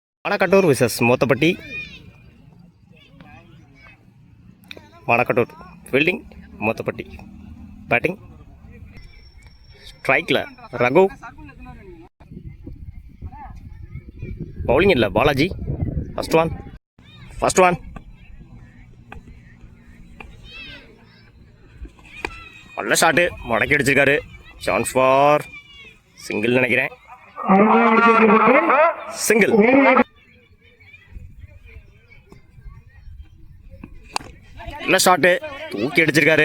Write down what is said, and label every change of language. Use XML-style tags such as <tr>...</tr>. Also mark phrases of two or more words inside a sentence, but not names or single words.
<en>Manakattur vs Mothapatti. Manakattur fielding, Mothapatti batting.</en> <ta>Strike la Raghu. Bowling illa Balaji.</ta> <en>First one.</en> <ta>நல்ல ஷாட்டு மடக்கி அடிச்சிருக்காரு.</ta> <en>chance for single நினைக்கிறேன். சிங்கிள்.</en> <ta>நல்ல ஷாட்டு தூக்கி அடிச்சிருக்காரு.</ta>